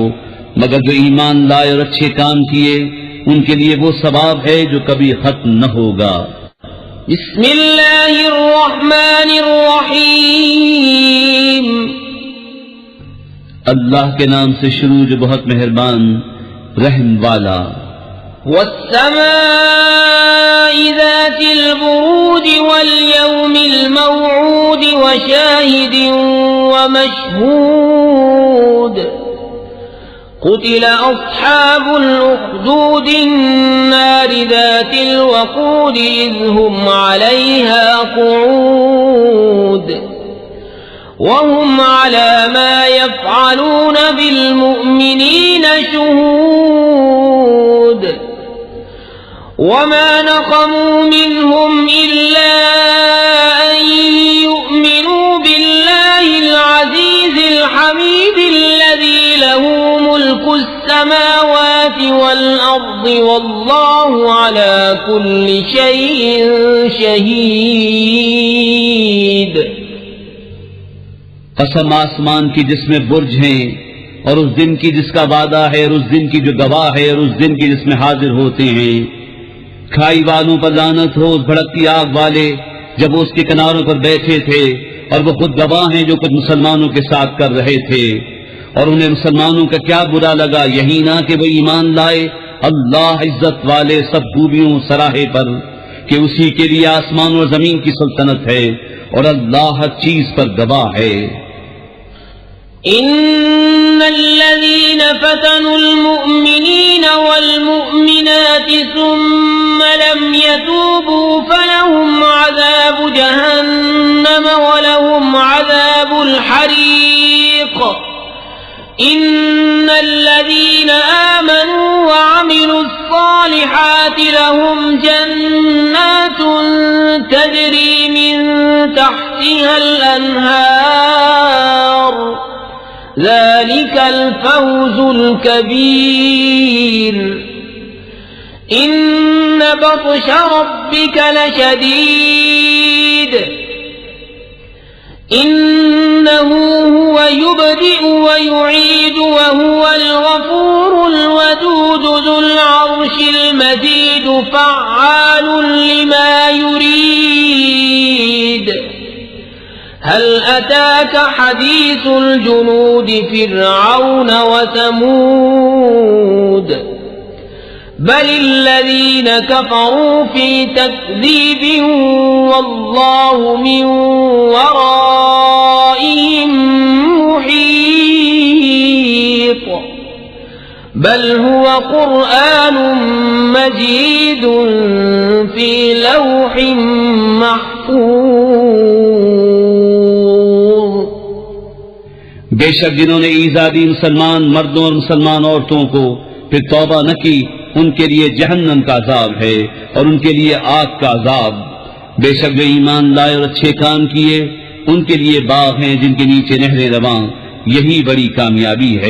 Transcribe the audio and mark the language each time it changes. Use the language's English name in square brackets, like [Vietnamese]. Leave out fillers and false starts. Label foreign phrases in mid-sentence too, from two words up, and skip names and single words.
[Urdu] مگر جو ایمان لائے اور اچھے کام کیے، ان کے لیے وہ ثواب ہے جو کبھی ختم نہ ہوگا. [Arabic] बिस्मिल्लाहिर्रहमानिर्रहीम। [Urdu] اللہ کے نام سے شروع جو بہت مہربان رحم والا. [Arabic] والسماء ذات البروج واليوم الموعود وشاهد ومشهود. قتل أصحاب الأخدود النار ذات الوقود إذ هم عليها قعود وهم على ما يفعلون بالمؤمنين شهود. وما نقموا منهم إلا أن يؤمنوا بالله العزيز الحميد الذي له ملك السماوات والأرض والله على كل شيء شهيد. [Urdu] قسم آسمان کی جس میں برج ہیں، اور اس دن کی جس کا وعدہ ہے، اور اس دن کی جو گواہ ہے، اور اس دن کی جس میں حاضر ہوتے ہیں. کھائی والوں پر لعنت ہو، اس بھڑکتی آگ والے جب وہ اس کے کناروں پر بیٹھے تھے، اور وہ خود گواہ ہیں جو کچھ مسلمانوں کے ساتھ کر رہے تھے. اور انہیں مسلمانوں کا کیا برا لگا، یہی نا کہ وہ ایمان لائے اللہ عزت والے سب خوبیوں سراہے پر، کہ اسی کے لیے آسمان اور زمین کی سلطنت ہے، اور اللہ ہر چیز پر گواہ ہے. [Arabic] إن الذين فتنوا المؤمنين والمؤمنات ثم لم يتوبوا فلهم عذاب جهنم ولهم عذاب الحريق. إن الذين آمنوا وعملوا الصالحات لهم جنات تجري من تحتها الأنهار ذلك الفوز الكبير. إن بطش ربك لشديد إنه هو يبدئ ويعيد وهو الغفور الودود ذو العرش المجيد فعال لما يريد. هل أتاك حديث الجنود فرعون وثمود بل الذين كفروا في تكذيب والله من ورائهم محيط. بل هو قرآن مجيد في لوح محفوظ. [Urdu] بیشک جنہوں نے ایذا دی مسلمان مردوں اور مسلمان عورتوں کو، پھر توبہ نہ کی، ان کے لیے جہنم کا عذاب ہے، اور ان کے لیے آگ کا عذاب. بیشک جو ایمان لائے اور اچھے کام کیے، ان کے لیے باغ ہیں جن کے نیچے نہریں رواں، یہی بڑی کامیابی ہے.